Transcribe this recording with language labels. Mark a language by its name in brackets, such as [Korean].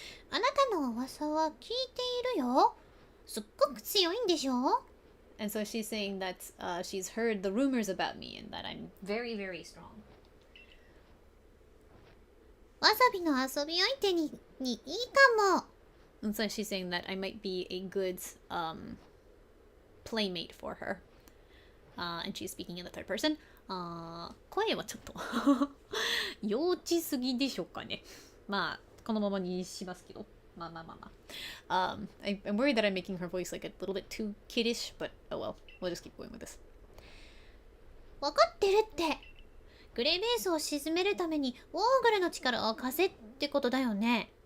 [Japanese] あなたの噂は聞いているよ。すっごく強いんでしょ？ [English] And so she's saying that she's heard the rumors about me and that I'm very, very strong. [Japanese] わさびの遊び相手にいいかも。 [English] And so she's saying that I might be a good playmate for her. And she's speaking in the third person. [Japanese] 声はちょっと幼稚すぎでしょうかね。まあこのままにしますけど。まあ。 [English] I'm worried that I'm making her voice like a little bit too kiddish, but oh well, we'll just keep going with this. [Japanese] わかってるって。グレーベースを沈めるためにウォーグルの力を貸せってことだよね。